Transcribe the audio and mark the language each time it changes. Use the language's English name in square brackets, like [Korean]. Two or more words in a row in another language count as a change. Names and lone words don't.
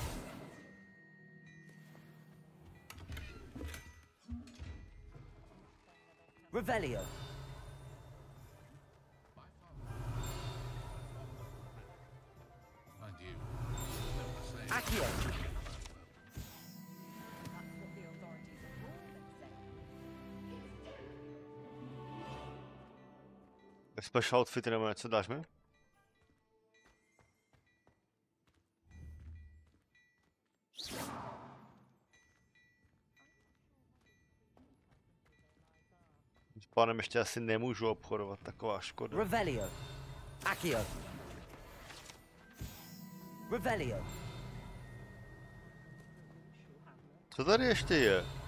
[Czech] Revelio. Accio. Special outfity nebo něco, dáš mi? S pánem ještě asi nemůžu obchodovat, taková škoda. Revelio. Accio. Revelio. Co tady ještě je?